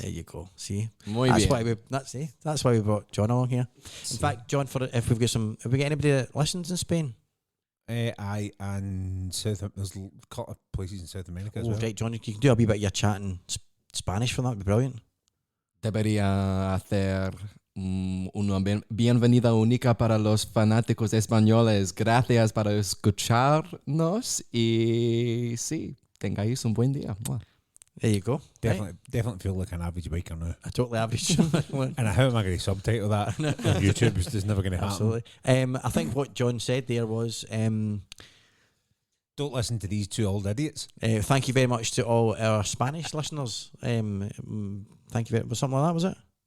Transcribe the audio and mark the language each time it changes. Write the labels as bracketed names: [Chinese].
[English] There you go. See, [Spanish] Muy [English] that's [Spanish] bien. [English] why that's why we brought John along here. In fact, John, if we get anybody that listens in Spain? I and there's a couple of places in South America as well. Right, John, you can do a wee bit of your chat in Spanish for that. That'd be brilliant. [Spanish] Debería hacer una bienvenida única para los fanáticos españoles. Gracias por escucharnos y sí, tengáis un buen día. Mwah. [English] There you go. Definitely feel like an average biker now. A totally average. And how am I going to subtitle that on YouTube? It's just never going to happen. Absolutely. I think what John said there was, Don't listen to these two old idiots. thank you very much to all our Spanish listeners. Thank you very much. Something like that, was it?